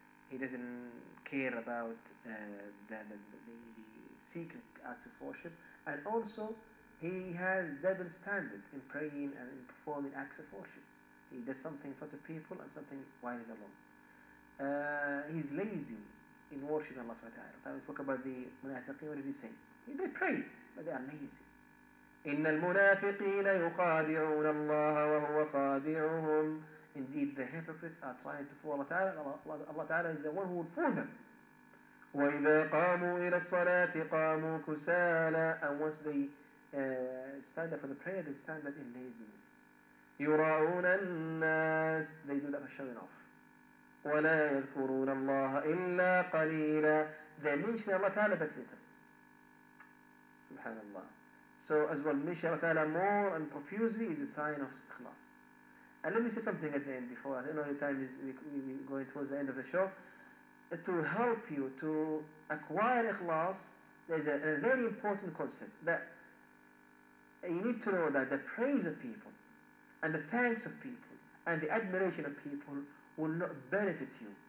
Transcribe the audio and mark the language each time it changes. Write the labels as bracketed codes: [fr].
[en] He doesn't care about the secret acts of worship, and also he has double standard in praying and in performing acts of worship. He does something in front of people and something while he's alone. He's lazy in worshiping Allah subhanahu wa ta'ala. Time we spoke about the munafiqeen, what did he say? They pray, but they are lazy. [ar] إن المنافقين يخادعون الله وهو خادعهم. [en] Indeed, the hypocrites are trying to fool Allah Ta'ala. Allah Ta'ala is the one who will fool them. [ar] وإذا قاموا إلى الصلاة قاموا كسالى. [en] And once they stand up for the prayer, they stand up in laziness. [ar] يراؤون الناس. [en] They do that for showing off. [ar] ولا يذكرون الله إلا قليلا. [en] They mention Allah Ta'ala but little. Subhanallah. So as well, mention Allah Ta'ala more and profusely is a sign of ikhlas. And let me say something at the end before, I know the time is we going towards the end of the show. To help you to acquire ikhlas, there's a very important concept that you need to know that the praise of people and the thanks of people and the admiration of people will not benefit you.